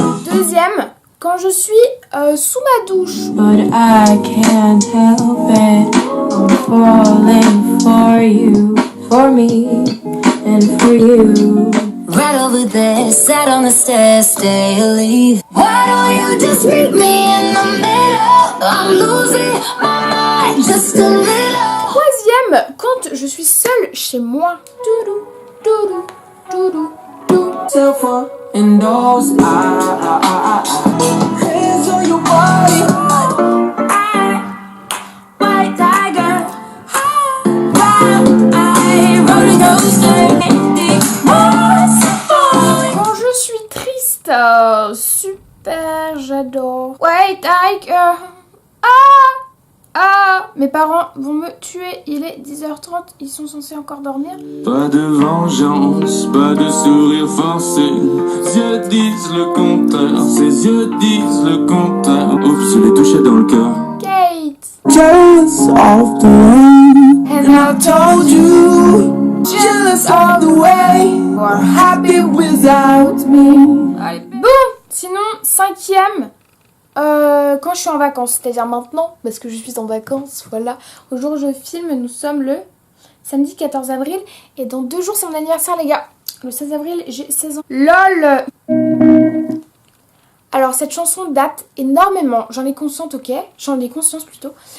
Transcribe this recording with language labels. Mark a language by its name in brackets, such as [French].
[French] Deuxième, quand je suis sous ma douche. [English] But I can't help it. I'm falling for you, for me and for you. Right over there, sat on the stairs daily. Why don't you just meet me in the middle? I'm losing my mind just a little. [French] Troisième, quand je suis seule chez moi. Doudou, doudou, doudou, doudou. [English] Self indoors, hands on your body. White tiger, roller coaster. [French] Quand je suis triste, super, j'adore. White tiger, mes parents vont me tuer, il est 10h30, ils sont censés encore dormir. Pas de vengeance, pas de sourire forcé. Ses yeux disent le contraire, ses yeux disent le contraire. Oups, je l'ai touché dans le cœur. [English] Kate, jealous of the way, and I told you, jealous of the way, you're happy without me. [French] Allez, bon, sinon, cinquième. Quand je suis en vacances, c'est-à-dire maintenant, parce que je suis en vacances, voilà. Au jour où je filme, nous sommes le samedi 14 avril. Et dans 2 jours, c'est mon anniversaire, les gars. Le 16 avril, j'ai 16 ans. LOL. Alors, cette chanson date énormément. J'en ai conscience, ok. J'en ai conscience plutôt.